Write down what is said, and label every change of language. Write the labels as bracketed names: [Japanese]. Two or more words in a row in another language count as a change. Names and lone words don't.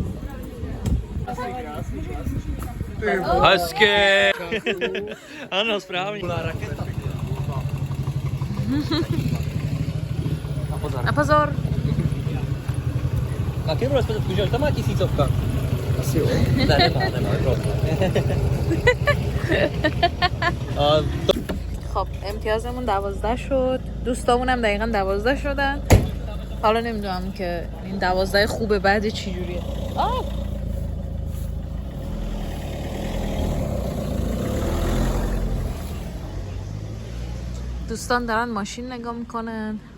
[Czech] Hezky! Ano, správně. Raketa. A pozor! A kdy bude zpět kůžel? Tam má 1000. Asi jo. Ne, nemá, [Persian] خب امتیازمون 12 شد. دوستامون هم دقیقا 12 شدن. حالا نمیدونم که این 12 خوبه بعد چی جوریه. دوستان دارن ماشین نگاه میکنن.